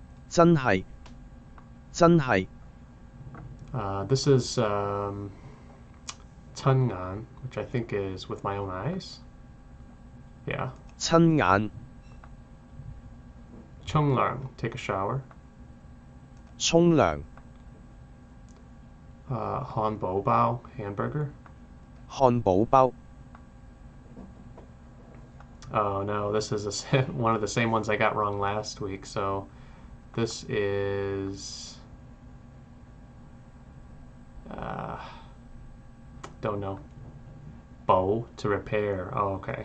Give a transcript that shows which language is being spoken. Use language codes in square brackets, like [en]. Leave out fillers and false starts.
[yue] 真係，真係， [en] This is 親眼, which I think is with my own eyes. Yeah. [yue] 親眼， [en] 沖涼, take a shower. [yue] 沖涼， [en] 漢堡包, hamburger. [yue] 漢堡包， [en] Oh no, this is one of the same ones I got wrong last week. So this is don't know. Bow, to repair. Oh, okay.